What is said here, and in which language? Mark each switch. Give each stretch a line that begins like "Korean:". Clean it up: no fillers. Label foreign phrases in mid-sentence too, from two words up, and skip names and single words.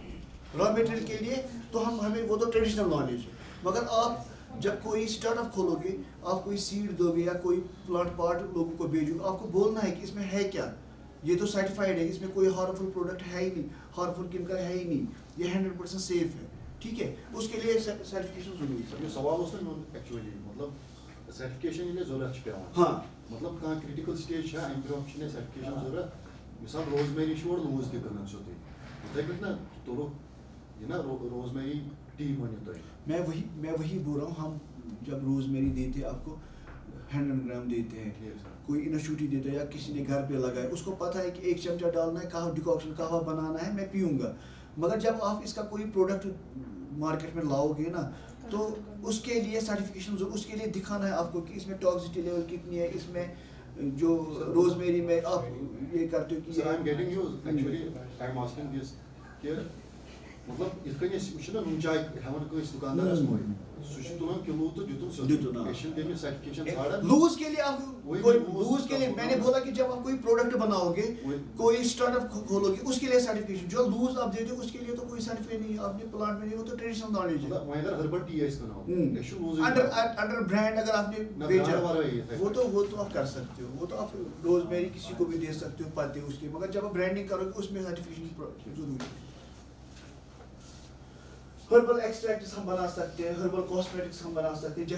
English: raw material
Urdu: کے لیے تو ہمیں وہ تو
English: traditional knowledge
Urdu: ہے, مگر آپ جب کوئی اسٹارٹ اپ کھولو گے, آپ کوئی سیڈ دو گے یا کوئی
English: plant part
Urdu: لوگوں کو بھیجو گے, آپ کو بولنا ہے کہ اس میں ہے کیا, یہ تو سرٹیفائڈ ہے, اس میں کوئی
English: harmful product
Urdu: ہے ہی نہیں,
English: harmful chemical
Urdu: ہے ہی نہیں, یہ 100% سیف ہے. ٹھیک ہے, اس کے لیے سرٹیفکیشن ضروری ہے.
Kashmiri: یہ سوال اوس نا میون ایکچولی مطلب سرٹیفکیشن ییٚلہِ ضروٗرت چھِ پیٚوان, ہاں مطلب کانٛہہ کرٛٹِکل سٹیج چھا اَمہِ برٛونٛہہ چھِ مےٚ سرٹیفکیشن ضروٗرت. مثال روزمیری چھُ اورٕ لوٗز تہِ کٕنان سیوٚدُے, یِتھَے پٲٹھۍ نا توٚرُکھ یہِ نا
English: rosemary tea
Kashmiri: مٲنِو تُہۍ.
Urdu: میں وہی بول رہا ہوں, ہم جب روز میری دیتے آپ کو 100 گرام دیتے ہیں, کوئی انسٹیٹیوٹ دیتا ہے یا کسی نے گھر پہ لگایا, اس کو پتہ ہے کہ 1 چمچہ ڈالنا ہے, قہوہ ڈیکاکشن قہوہ بنانا ہے, میں پیوں گا. مگر جب آپ اس کا کوئی پروڈکٹ مارکیٹ میں لاؤ گے نا, تو اس کے لیے سرٹیفکیشن اس کے لیے دکھانا ہے آپ کو کہ اس میں
English: toxicity level
Urdu: کتنی ہے, اس میں جو روز میری میں آپ یہ کرتے ہو کہ
English: I am getting you actually I am asking this
Kashmiri: کہ مطلب یِتھ کٔنۍ أسۍ چھِنہ نُن چاے ہٮ۪وان کٲنٛسہِ دُکاندارس مٔلۍ, سُہ چھُ تُلان کِلوٗ تہٕ دِتُن سیوٚدُے, أسۍ چھِنہٕ تٔمِس سرٹیفکیشن ژھانڈان.
Urdu: لوز کے لیے آپ لوز کے لیے میں نے بولا کہ جب آپ کوئی پروڈکٹ بناؤ گے, کوئی اسٹارٹ اپ کھولو گے, اس کے لیے سرٹیفکیشن. جو لوز آپ دیتے ہو اس کے لیے تو کوئی سرٹیفکیٹ نہیں ہے, آپ نے پلانٹ میں نہیں, وہ تو
English: traditional knowledge
Urdu: ہے.
Kashmiri: وۄنۍ اگر
English: herbal tea
Kashmiri: آسہِ کٕناوُن أسۍ چھِ لوٗزٕے
English: under brand
Urdu: اگر آپ نے بیچا وہ تو آپ کر سکتے ہو, وہ تو آپ روز میری کسی کو بھی دے سکتے ہو پتے اس کے, مگر جب آپ برانڈنگ کرو گے اس میں سرٹیفکیشن ضروری ہے.
English: herbal extracts
Urdu: ہم بنا سکتے ہیں,
English: herbal cosmetics
Urdu: ہم بنا سکتے ہیں.